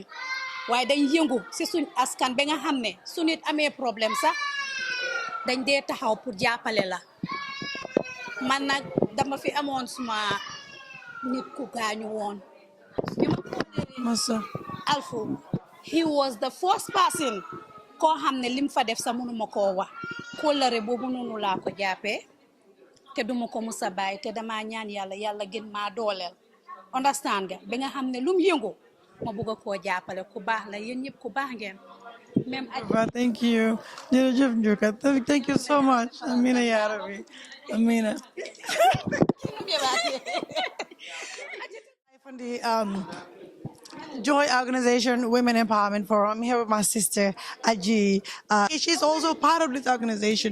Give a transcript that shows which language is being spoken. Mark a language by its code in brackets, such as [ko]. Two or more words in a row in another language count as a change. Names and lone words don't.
[wo] waaye dañ yëngu si suñ askan ba nga xam ne su nit amee problème sax dañ dee taxaw pour jàppale la man nag dama fi amoon suma nit ku gaañu woon bi ma ko Alfu [en] he was the first person [wo] koo xam ne lim fa def sa mënuma koo wax kóllëre boobu noonu laa ko jàppee te duma ko musa bàyyi te dama ñaan yàlla gën maa dooleel understand nga ba nga xam ne lum yëngu ma bëgg koo jàppale ku baax la yéen ñëpp ku baax ngeen même [en] thank you jërëjëf Njuka thank you so much [ar] آمين يا رب [en] Amina from the JOYE Organization Women Empowerment Forum. I'm here with my sister Aji. She's also part of this organization.